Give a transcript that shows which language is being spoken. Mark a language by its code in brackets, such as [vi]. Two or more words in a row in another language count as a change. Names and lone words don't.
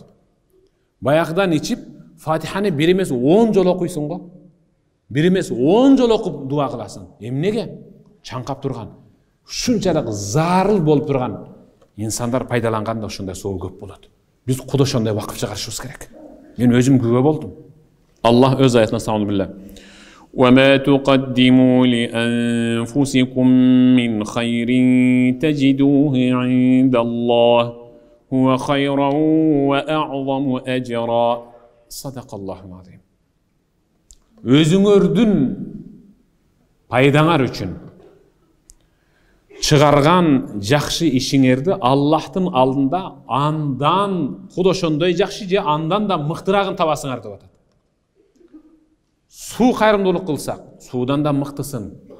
[ky] Баягыдан ичип, Фатиханы бир эмес 10 жолу окуйсуң го. Бир эмес 10 жолу окуп дуа кыласың. Эмнеге? Чаңкап турган. Ушунчалык зарыл болуп турган инсандар пайдаланганда ошондой суу көп болот. Биз куда ошондой вакыф чыгарышыбыз керек. Мен өзүм күбө болдум. Аллах өз аятына сауну биле. [ar] وما تقدموا لأنفسكم من خير تجدوه عند الله هو خيرا وأعظم أجرا صدق الله العظيم. [ky] Өзүңөрдүн пайдаңар үчүн чыгарган жакшы ишиңерди Аллахтын алдында андан куда ошондой жакшы же андан да мыктырагын табасыңар деп атат. Суу кайрымдуулук кылсак, суудан да мыктысын.